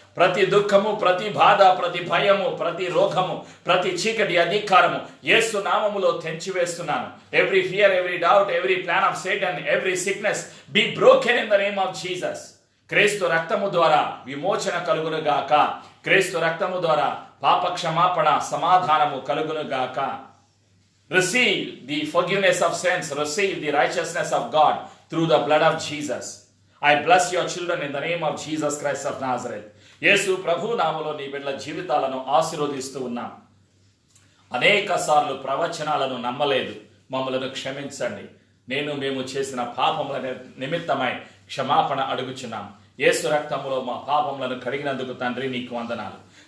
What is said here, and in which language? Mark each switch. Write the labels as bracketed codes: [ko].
[te] ప్రతి దుఃఖము, ప్రతి బాధ, ప్రతి భయము, ప్రతి రోగము, ప్రతి చీకటి అధికారము యేసు నామములో తెంచివేస్తున్నాను. [en] Every fear, every doubt, every plan of Satan, every sickness be broken in the name of Jesus. [te] క్రీస్తు రక్తము ద్వారా విమోచన కలుగునుగాక. క్రీస్తు రక్తము ద్వారా పాప క్షమాపణ, సమాధానము కలుగునుగాక. [en] Receive the forgiveness of sins, receive the righteousness of God through the blood of Jesus. I bless your children in the name of Jesus Christ of Nazareth. [te] యేసు ప్రభు నామములో నీ బిడ్డల జీవితాలను ఆశీర్వదిస్తూ ఉన్నాం. అనేక సార్లు ప్రవచనాలను నమ్మలేదు, మమ్మలను క్షమించండి. మేము చేసిన పాపముల నిమిత్తమై క్షమాపణ అడుగుచున్నాం. యేసు రక్తములో మా పాపములను కడిగినందుకు తండ్రి నీకు వందనాలు.